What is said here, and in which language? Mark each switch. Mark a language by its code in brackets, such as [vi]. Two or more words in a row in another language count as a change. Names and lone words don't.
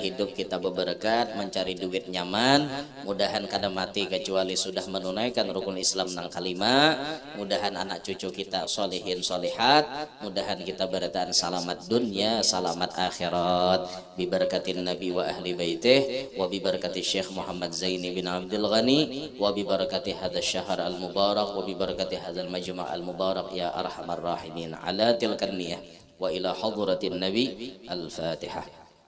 [bjn] hidup kita berberkat mencari duit nyaman mudahan kada mati kecuali sudah menunaikan rukun Islam nang kalima mudahan anak cucu kita solihin solihat mudahan kita berataan salamat dunia salamat akhirat biberkatin Nabi [ar] وأهل بيته وببركة شيخ محمد زيني بن عبد الغني وببركة هذا الشهر المبارك وببركة هذا المجمع المبارك يا أرحم الراحمين على تلك النية وإلى حضرة النبي الفاتحة.